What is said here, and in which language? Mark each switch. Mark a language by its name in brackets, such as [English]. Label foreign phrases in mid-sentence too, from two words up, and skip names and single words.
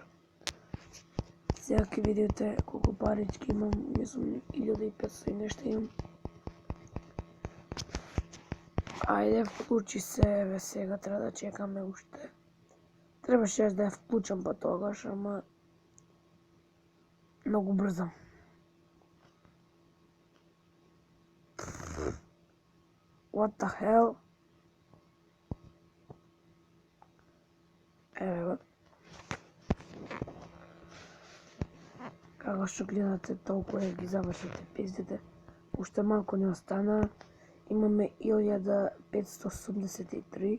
[Macedonian] Сега ќе видите колку парички имам, мислам 1500 и нешто имам. Ајде, вклучи се, еве сега треба да чекаме уште. Требаше да ја вклучам па тогаш, ама многу брзо. [English] What the hell? [Macedonian] Еве го. Како што гледате, толку ги завршите пиздите. Уште малку не остана. Имаме 1583.